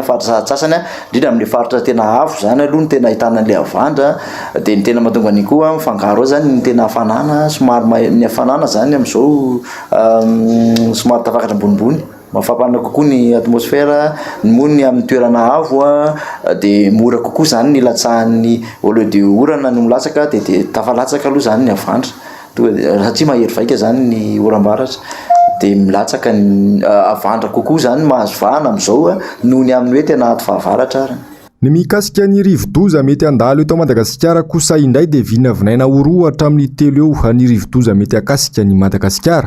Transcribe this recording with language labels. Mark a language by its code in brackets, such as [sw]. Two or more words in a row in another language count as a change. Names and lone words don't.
[mg] faritra sahatsasany a indrindra amin'ny faritra tena avo zany aloha ny tena ahitana an'ilay avandra dia ny tena mahatonga any koa mifangaro ao zany ny tena hafanana somary ny hafanana zany amin'izao somary tafakatra ambonimbony mafampana kokoa ny atmosfera mony amin'ny toerana avo a dia mora kokoa zany ny latsahan'ny [fr] au lieu de [mg] orana no milatsaka dia tafalatsaka aloha zany ny avandra satria mahery vaika zany ny oram-baratra dia milatsaka ny avandra kokoa zany mahazo vahana amin'izao a noho ny amin'ny hoe tena ato fahavaratra ary ny mikasika ny rivo-doza mety handalo eto Madagasikara kosa indray dia vinavinaina oroa hatramin'ny 3 eo ny rivo-doza mety akasika ny Madagasikara.